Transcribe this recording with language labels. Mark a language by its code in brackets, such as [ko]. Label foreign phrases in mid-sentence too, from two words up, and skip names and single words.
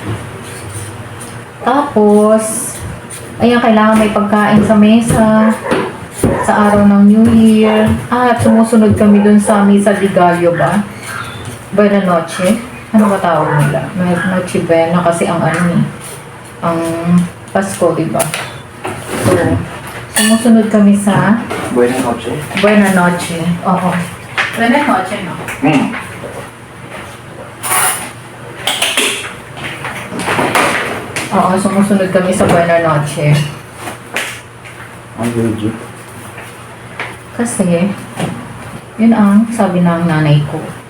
[tl] Tapos ayan, kailangan may pagkain sa mesa sa araw ng New Year. At sumusunod kami dun sa Misa de Gallo ba? Buena Noche. Ano ba tawag nila? Noche Buena kasi ang ang Pasko, diba? So Sumusunod kami sa Buena noche. Buena Noche. Oo. Buena Noche, no? Oo, sumusunod kami sa Buena Noche. Ang legit. Kasi, yun ang sabi ng nanay ko.